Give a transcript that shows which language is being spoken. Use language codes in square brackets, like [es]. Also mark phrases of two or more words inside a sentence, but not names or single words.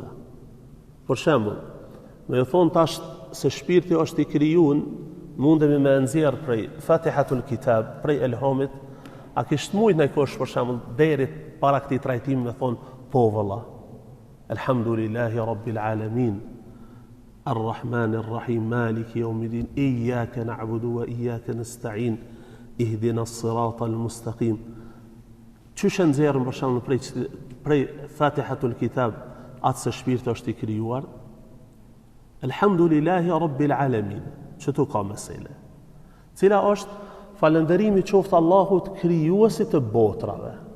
[sq] Për shembull, me thonë tash se shpirti është i krijuar, mundemi me nxjerr prej Fatihatul Kitab, prej Elhamit, a kisht mujt në kosh për shembull deri para këtij trajtimi me thonë po valla. [ar] الحمد لله رب العالمين. الرحمن الرحيم مالك يوم الدين إياك نعبد وإياك نستعين اهدنا الصراط المستقيم. [sq] Çysh nxjerrën për shembull prej Fatihatul Kitab atë se shpirti është i krijuar? [ar] الحمد لله رب العالمين. [sq] Çto ka mesela? Cila është falënderimi qoftë Allahut krijuesit të botrave.